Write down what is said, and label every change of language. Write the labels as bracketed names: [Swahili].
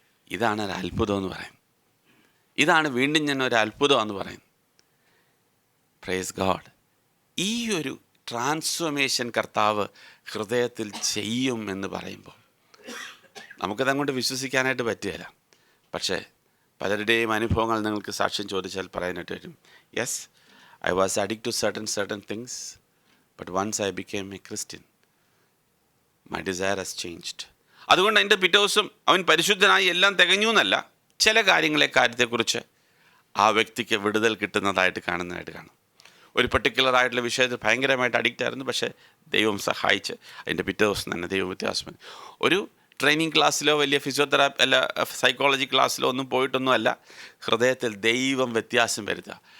[Malayalam] ഇതാണ് ഒരു അത്ഭുതം എന്ന് പറയുന്നത്. ഇതാണ് വീണ്ടും ഞാൻ ഒരു അത്ഭുതം എന്ന് പറയുന്നത്. [English] Praise God. [Malayalam] ഈ ഒരു ട്രാൻസ്ഫോർമേഷൻ കർത്താവ് ഹൃദയത്തിൽ ചെയ്യും എന്ന് പറയുമ്പോൾ നമുക്കതങ്ങോട്ട് വിശ്വസിക്കാനായിട്ട് പറ്റുകയില്ല. പക്ഷേ പലരുടെയും അനുഭവങ്ങൾ നിങ്ങൾക്ക് സാക്ഷ്യം ചോദിച്ചാൽ പറയാനായിട്ട് വരും. [English] Yes, I was addict to certain things, but once I became a Christian, my desire has changed. [Malayalam] അതുകൊണ്ട് അതിൻ്റെ പിറ്റേ ദിവസം അവൻ പരിശുദ്ധനായി എല്ലാം തികഞ്ഞു എന്നല്ല, ചില കാര്യത്തെക്കുറിച്ച് ആ വ്യക്തിക്ക് വിടുതൽ കിട്ടുന്നതായിട്ട് കാണും. ഒരു പർട്ടിക്കുലറായിട്ടുള്ള വിഷയത്തിൽ ഭയങ്കരമായിട്ട് അഡിക്റ്റ് ആയിരുന്നു. പക്ഷേ ദൈവം സഹായിച്ച് അതിൻ്റെ പിറ്റേ ദിവസം തന്നെ ദൈവം വ്യത്യാസം. ഒരു ട്രെയിനിങ് ക്ലാസ്സിലോ വലിയ ഫിസിയോതെറാപ്പി അല്ല സൈക്കോളജി ക്ലാസ്സിലോ ഒന്നും പോയിട്ടൊന്നുമല്ല, ഹൃദയത്തിൽ ദൈവം വ്യത്യാസം വരുത്തുക.